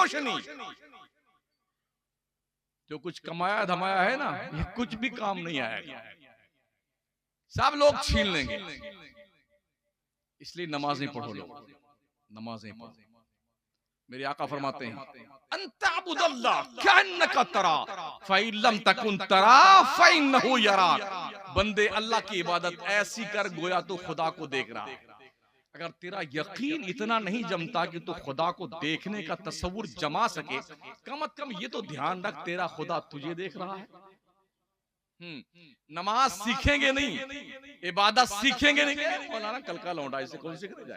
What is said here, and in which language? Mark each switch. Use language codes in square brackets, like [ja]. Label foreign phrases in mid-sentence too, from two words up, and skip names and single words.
[hi] रोशनी जो कुछ कमाया धमाया है ना, ये कुछ भी काम नहीं आएगा, सब लोग छीन लेंगे। इसलिए नमाज नहीं पढ़ो लोग। नमाजें पढ़ो। मेरे आका फरमाते हैं [ar] أن تعبد الله كأنك تراه فإن لم تكن تراه فإنه يراك. [hi] बंदे अल्लाह की इबादत ऐसी कर गोया तो खुदा को देख रहा है। अगर तेरा यकीन इतना नहीं जमता कि तू खुदा को देखने का तस्वुर जमा सके, कम अज कम ये तो ध्यान रख तेरा खुदा तुझे देख रहा है। नमाज सीखेंगे नहीं, इबादत सीखेंगे नहीं, मौलाना कल का लौंडा इसे कौन सीखने जाए।